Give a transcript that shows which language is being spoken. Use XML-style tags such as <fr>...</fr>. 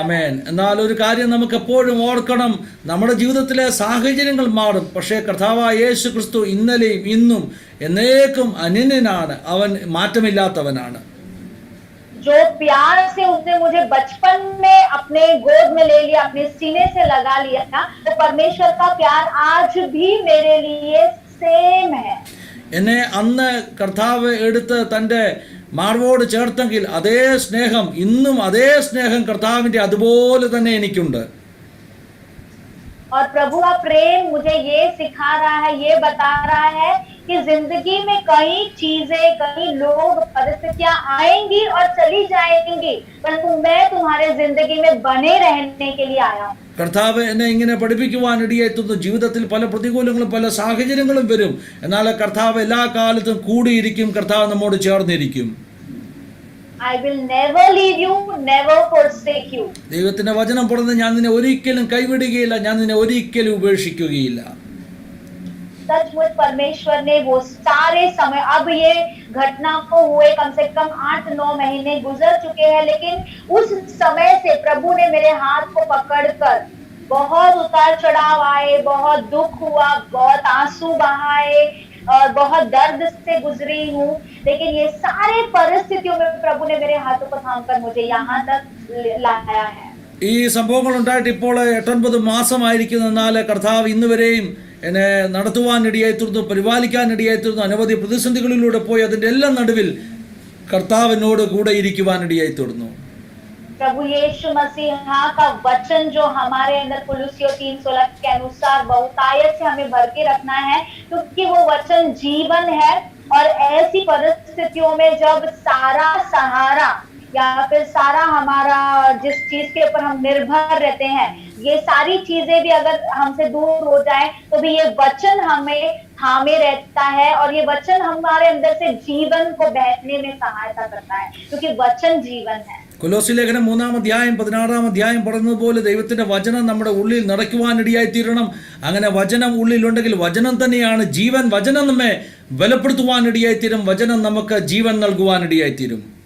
<ml>ആമേൻ. എന്നാൽ ഒരു കാര്യം നമുക്ക് എപ്പോഴും ഓർക്കണം, നമ്മുടെ ജീവിതത്തിലെ സാഹചര്യങ്ങൾ മാറും, പക്ഷേ കർത്താവായ യേശു ക്രിസ്തു ഇന്നലെയും ഇന്നും എന്നേക്കും അനന്യനാണ്. അവൻ മാറ്റമില്ലാത്തവനാണ്.</ml> <hi>जो प्यार से उसने मुझे बचपन में अपने गोद में ले लिया, अपने सीने से लगा लिया था, तो परमेश्वर का प्यार आज भी मेरे लिए सेम है.</hi> <ml>എന്നെ അന്ന് കർത്താവ് എടുത്ത് തൻ്റെ മാർവോട് ചേർത്തെങ്കിൽ അതേ സ്നേഹം ഇന്നും, അതേ സ്നേഹം കർത്താവിൻ്റെ അതുപോലെ തന്നെ എനിക്കുണ്ട്.</ml> <hi>और प्रभु का प्रेम मुझे ये सिखा रहा है, ये बता रहा है कि जिंदगी में कई चीजें, कई लोग, परिस्थितियां आएंगी और चली जाएंगी, परंतु मैं तुम्हारे जिंदगी में बने रहने के लिए आया हूँ.</hi> <ml>കർത്താവ് എന്നെ ഇങ്ങനെ പഠിപ്പിക്കുവാനിടയായി തീർന്നു. ജീവിതത്തിൽ പല പ്രതികൂലങ്ങളും പല സാഹചര്യങ്ങളും വരും, എന്നാൽ കർത്താവ് എല്ലാ കാലത്തും കൂടിയിരിക്കും, കർത്താവ് നമ്മോട് ചേർന്നിരിക്കും.</ml> <en>I will never leave you, never forsake you.</en> <ml>ദൈവത്തിന്റെ വചനം പറഞ്ഞ് ഞാൻ നിന്നെ ഒരിക്കലും കൈവിടുകയില്ല, ഞാൻ നിന്നെ ഒരിക്കലും ഉപേക്ഷിക്കുകയില്ല.</ml> <hi>सचमुच परमेश्वर ने वो सारे समय, अब ये घटना को हुए कम से कम 8-9 महीने गुजर चुके हैं, लेकिन उस समय से प्रभु ने मेरे हाथ को पकड़कर बहुत उतार चढ़ाव आए, बहुत दुख हुआ, बहुत आंसू बहाए और बहुत दर्द से गुजरी हूँ, लेकिन ये सारे परिस्थितियों में प्रभु ने मेरे हाथों को थामकर मुझे यहाँ तक लाया है.</hi> <ml>ഈ സംഭവങ്ങൾ ഉണ്ടായിട്ട് ഇപ്പോൾ 8-9 മാസമായിരിക്കുന്നു. എന്നാൽ കർത്താവ് ഇന്നുവരെയും എന്നെ നടത്തുവാനിടയായി തീർന്നു, പരിപാലിക്കാനിടയായി തീർന്നു. അനവധി പ്രതിസന്ധികളിലൂടെ പോയി അതിൻ്റെ എല്ലാം നടുവിൽ കർത്താവിനോട് കൂടെ ഇരിക്കുവാനിടയായി തീർന്നു.</ml> <hi>प्रभु यीशु मसीह का वचन जो हमारे अंदर कुलुस्सियों 3:16 के अनुसार बहुतायत से हमें भर के रखना है, क्योंकि वो वचन जीवन है. और ऐसी परिस्थितियों में जब सारा सहारा या फिर सारा हमारा जिस चीज के ऊपर हम निर्भर रहते हैं, ये सारी चीजें भी अगर हमसे दूर हो जाए तो भी ये वचन हमें थामे रहता है और ये वचन हमारे अंदर से जीवन को बहने में सहायता करता है, क्योंकि वचन जीवन है.</hi> <ml>കൊലോസ്യ ലേഖനം 3-ാം അധ്യായം 16-ാം അധ്യായം പറയുന്നതുപോലെ ദൈവത്തിന്റെ വചനം നമ്മുടെ ഉള്ളിൽ നിറയ്ക്കുവാനിടയായി തീരണം. അങ്ങനെ വചനം ഉള്ളിലുണ്ടെങ്കിൽ വചനം തന്നെയാണ് ജീവൻ. വചനം നമ്മെ ബലപ്പെടുത്തുവാനിടയായി തീരും, വചനം നമുക്ക് ജീവൻ നൽകുവാനിടയായി തീരും.</ml>